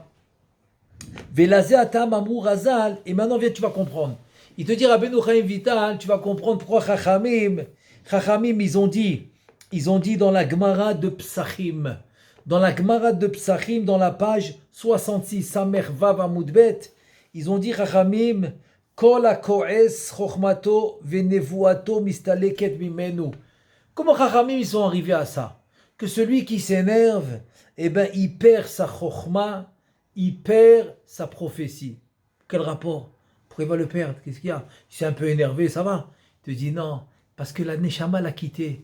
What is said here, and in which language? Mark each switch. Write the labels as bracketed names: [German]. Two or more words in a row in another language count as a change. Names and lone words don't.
[French] Et maintenant, viens, tu vas comprendre. Il te dit, Rabbeinu Chaim Vital, tu vas comprendre pourquoi Chachamim, ils ont dit dans la Gemara de Psachim, dans la page 66, [Hebrew] סמך וו עמוד בית, [French] ils ont dit, [Hebrew] חכמים, כל הכועס חכמתו ונבואתו מסתלקת ממנו. [French] Comment Chachamim, ils sont arrivés à ça? Que celui qui s'énerve, eh ben, il perd sa chokhma, il perd sa prophétie. Quel rapport? Pourquoi il va le perdre? Qu'est-ce qu'il y a? Il s'est un peu énervé, ça va? Il te dit non, parce que la neshama l'a quitté.